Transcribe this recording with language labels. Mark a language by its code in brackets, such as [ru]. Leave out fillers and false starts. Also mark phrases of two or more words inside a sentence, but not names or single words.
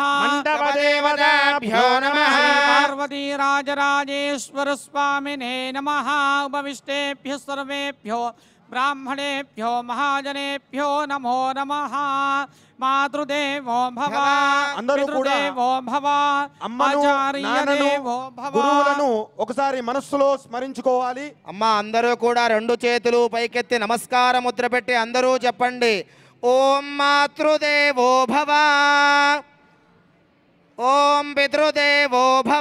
[sa] मण्डपदेवताभ्यो नमः पार्वती राजराजेश्वर स्वामिने नमः उपविष्टेभ्यः सर्वेभ्यो ब्राह्मणेभ्यो महाजनेभ्यो नमो नमः मातृदेवो भव పితృదేవో భవ ఆచార్యదేవో భవ [te] గురువులను ఒకసారి మనస్సులో స్మరించుకోవాలి. అమ్మ అందరూ కూడా రెండు చేతులు పైకెత్తి నమస్కార ముద్ర పెట్టి అందరూ చెప్పండి. [sa] ఓం మాతృదేవో భవ, ఓం పితృదేవో భవ,